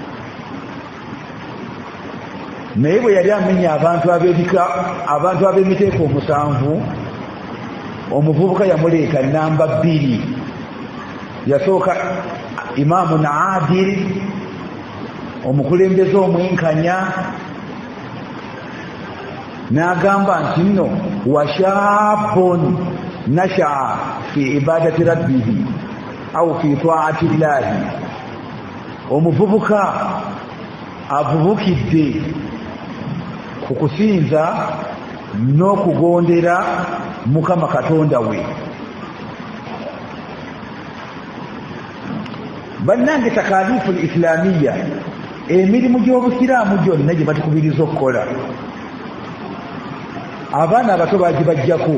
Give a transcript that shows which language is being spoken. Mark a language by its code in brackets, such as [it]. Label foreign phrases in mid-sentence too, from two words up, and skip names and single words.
[lg] Naye bwe yali amenya abantu ab'emiteeko 7, omuvubuka yamuleeta namba 2. Yasooka [ar] إمام عادل, [lg] omukulembeze omwenkanya, n'agamba nti nno [ar] وشاب نشأ في عبادة ربه أو في طاعة الله, [lg] omuvubuka avubukidde ku kusinza n'okugondera Mukama Katonda we. Bannange [ar] تكاليف إسلامية, [lg] emirimu gy'obusiraamu gyonna gye batukubiriza okukola, abaana abato bagibajjako.